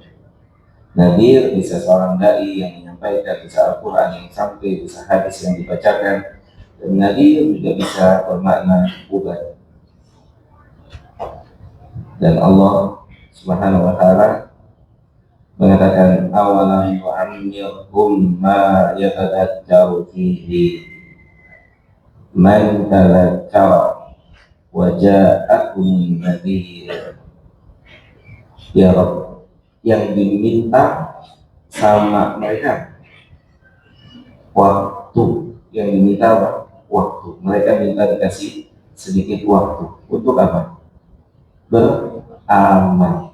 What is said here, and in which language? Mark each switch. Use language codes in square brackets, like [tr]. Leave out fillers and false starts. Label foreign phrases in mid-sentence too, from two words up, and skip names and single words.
[id] Nadhir bisa seorang dai yang menyampaikan, bisa Al-Quran yang sampai, bisa hadis yang dibacakan, dan nadhir juga bisa bermakna uban. [ar] Dan Allah سبحانه وتعالى mengatakan أولم يعمرهم ما يتذكر فيه من تذكر وجاءكم النذير. [id] Ya Rabb, yang diminta sama mereka waktu, yang diminta waktu. Mereka minta dikasih sedikit waktu untuk apa? Beramal.